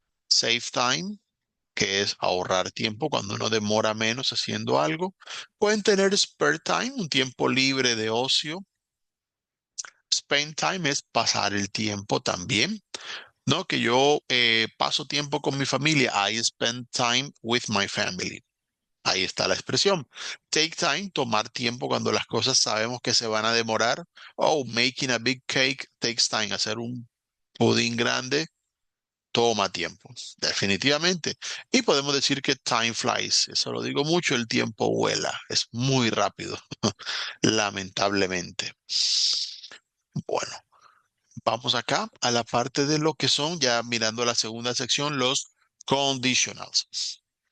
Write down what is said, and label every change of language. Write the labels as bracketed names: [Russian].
[Spanish] Save time, que es ahorrar tiempo cuando uno demora menos haciendo algo. Pueden tener spare time, un tiempo libre de ocio. Spend time es pasar el tiempo también. No, que yo paso tiempo con mi familia. [English] I spend time with my family. [Spanish] Ahí está la expresión. Take time, tomar tiempo cuando las cosas sabemos que se van a demorar. [English] Oh, making a big cake takes time. [Spanish] Hacer un pudín grande toma tiempo, definitivamente. Y podemos decir que [English] time flies. [Spanish] Eso lo digo mucho, el tiempo vuela. Es muy rápido, lamentablemente. Bueno, vamos acá a la parte de lo que son, ya mirando la segunda sección, los conditionals.